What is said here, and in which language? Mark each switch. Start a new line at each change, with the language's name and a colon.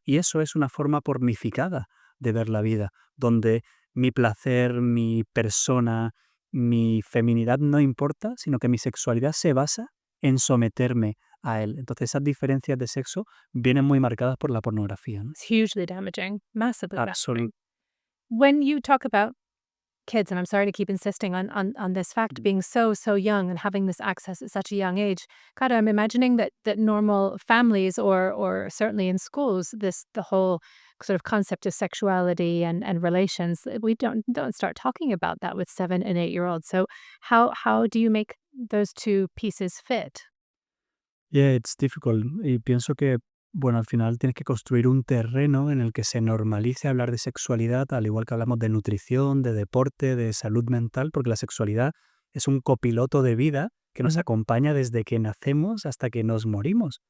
Spanish: Y eso es una forma pornificada de ver la vida, donde mi placer, mi persona, mi feminidad no importa, sino que mi sexualidad se basa en someterme a él. Entonces esas diferencias de sexo vienen muy marcadas por la pornografía, ¿no?
English: It's hugely damaging, massively damaging.
Spanish: Absolutamente.
English: When you talk about kids, and I'm sorry to keep insisting on this fact, being so young and having this access at such a young age, God, I'm imagining that normal families or certainly in schools, the whole sort of concept of sexuality and relations, we don't start talking about that with 7 and 8-year-olds. So how do you make those two pieces fit? Yeah, it's difficult.
Spanish: Y pienso que, bueno, al final tienes que construir un terreno en el que se normalice hablar de sexualidad, al igual que hablamos de nutrición, de deporte, de salud mental, porque la sexualidad es un copiloto de vida que nos acompaña desde que nacemos hasta que nos morimos.